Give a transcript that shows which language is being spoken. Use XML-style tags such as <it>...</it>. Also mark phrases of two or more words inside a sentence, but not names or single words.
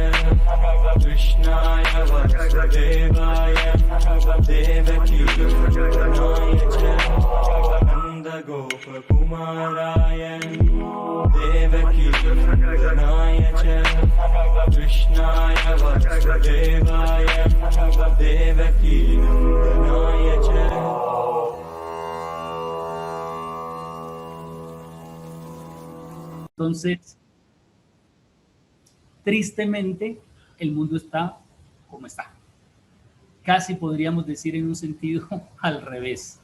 <sa>कृष्णाय वासुदेवाय देवकी नन्दनाय च नन्द गोप कुमाराय देवकी नन्दनाय च कृष्णाय वासुदेवाय देवकी नन्दनाय च.</sa> <es>Entonces, tristemente, el mundo está como está. Casi podríamos decir en un sentido al revés.</es>